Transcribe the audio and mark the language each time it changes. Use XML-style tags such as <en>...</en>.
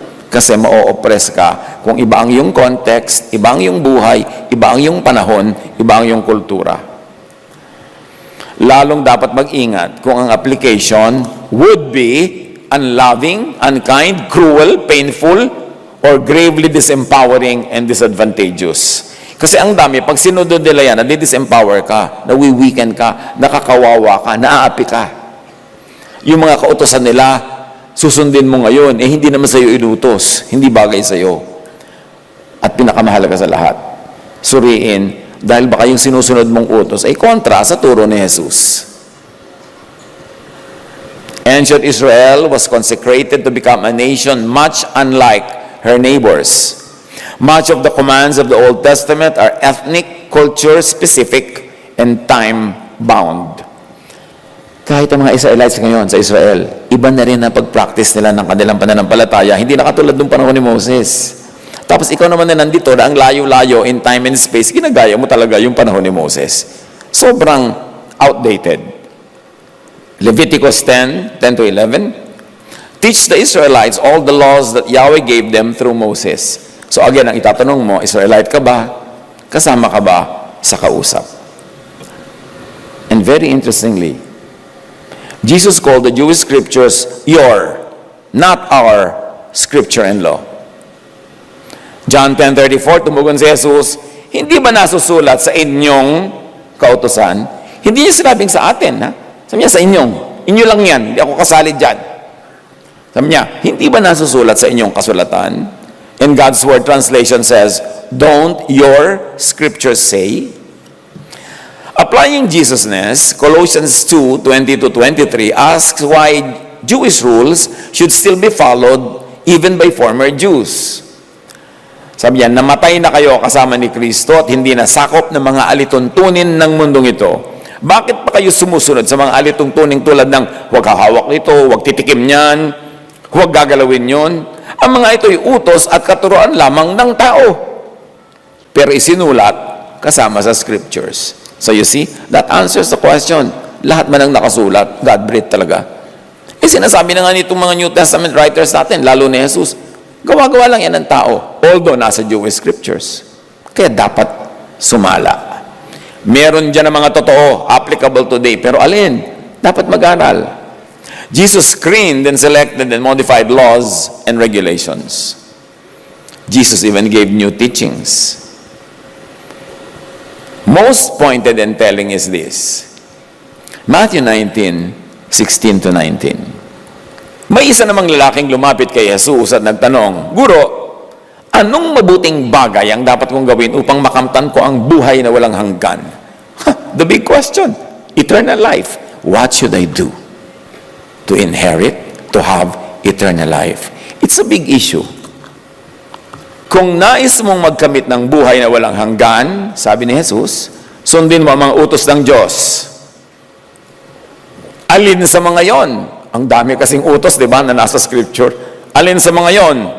<tl>Kasi ma-oppress ka kung iba ang iyong context, iba ang iyong buhay, iba ang iyong panahon, iba ang iyong kultura. Lalong dapat mag-ingat kung ang</tl> <en>application would be unloving, unkind, cruel, painful, or gravely disempowering and disadvantageous.</en> <tl>Kasi ang dami, pag sinunod nila yan, nadi-disempower ka, nawi-weaken ka, nakakawawa ka, naaapi ka. Yung mga kautosan nila, susundin mo ngayon, hindi naman sa'yo inutos, hindi bagay sa'yo. At pinakamahalaga sa lahat, suriin, dahil baka yung sinusunod mong utos ay kontra sa turo ni Jesus.</tl> <en>Ancient Israel was consecrated to become a nation much unlike her neighbors. Much of the commands of the Old Testament are ethnic, culture-specific, and time-bound.</en> <tl>Kahit ang mga Israelites ngayon sa Israel, iba na rin ang pag-practice nila ng kanilang pananampalataya. Hindi na katulad ng panahon ni Moses. Tapos ikaw naman na nandito na ang layo-layo</tl> <en>in time and space,</en> <tl>ginagaya mo talaga yung panahon ni Moses. Sobrang outdated.</tl> <en>Leviticus 10:10-11, teach the Israelites all the laws that Yahweh gave them through Moses.</en> <tl>So again, ang itatanong mo, Israelite ka ba? Kasama ka ba sa kausap?</tl> <en>And very interestingly, Jesus called the Jewish scriptures your, not our, scripture and law.</en> <tl>John 10:34, tumugon si Jesus, hindi ba nasusulat sa inyong kautusan? Hindi niya sinabing sa atin, ha? Sabi niya, sa inyong. Inyo lang yan, hindi ako kasali dyan. Sabi niya, hindi ba nasusulat sa inyong kasulatan?</tl> <en>And God's Word translation says, don't your scriptures say? Applying Jesusness, Colossians 2:20-23 asks why Jewish rules should still be followed even by former Jews.</en> <tl>Sabi niya, namatay na kayo kasama ni Kristo at hindi na sakop ng mga alituntunin ng mundong ito. Bakit pa kayo sumusunod sa mga alituntuning tulad ng huwag hahawak nito, huwag titikim niyan, huwag gagalawin yon? Ang mga ito'y utos at katuruan lamang ng tao. Pero isinulat kasama sa scriptures.</tl> <en>So you see, that answers the question.</en> <tl>Lahat man ang nakasulat, God-breathed talaga. Sinasabi na nga nitong mga New Testament writers natin, lalo ni Jesus, gawa-gawa lang yan ng tao, although nasa Jewish scriptures. Kaya dapat sumala. Meron dyan ang mga totoo, applicable today, pero alin? Dapat mag-aral.</tl> <en>Jesus screened and selected and modified laws and regulations. Jesus even gave new teachings. Most pointed and telling is this. Matthew 19:16-19.</en> <tl>May isa namang lalaking lumapit kay Jesus at nagtanong, Guro, anong mabuting bagay ang dapat kong gawin upang makamtan ko ang buhay na walang hanggan?</tl> <en>The big question, eternal life. What should I do to inherit, to have eternal life? It's a big issue.</en> <tl>Kung nais mong magkamit ng buhay na walang hanggan, sabi ni Jesus, sundin mo ang mga utos ng Diyos. Alin sa mga yon? Ang dami kasing utos, di ba, na nasa scripture. Alin sa mga yon?</tl>